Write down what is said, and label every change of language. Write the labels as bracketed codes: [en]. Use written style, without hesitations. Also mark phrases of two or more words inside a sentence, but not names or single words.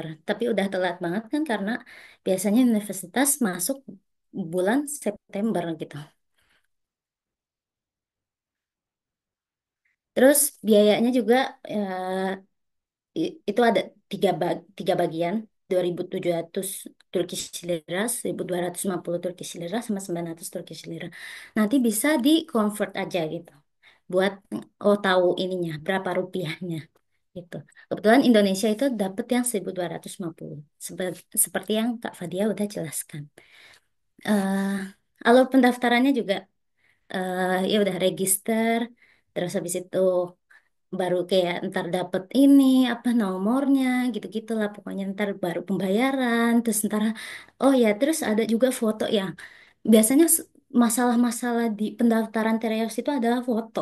[id] Tapi udah telat banget kan karena biasanya universitas masuk bulan September gitu. Terus biayanya juga itu ada tiga bagian, 2.700 [en] Turkish lira, [id] 1.250 [en] Turkish lira, [id] sama 900 [en] Turkish lira. [id] Nanti bisa di convert aja gitu. Buat oh tahu ininya berapa rupiahnya gitu. Kebetulan Indonesia itu dapat yang 1.250 seperti yang Kak Fadia udah jelaskan. eh Alur pendaftarannya juga ya udah register, terus habis itu baru kayak ntar dapet ini apa nomornya gitu-gitu lah pokoknya ntar baru pembayaran terus ntar oh ya terus ada juga foto yang biasanya masalah-masalah di pendaftaran Tereos itu adalah foto.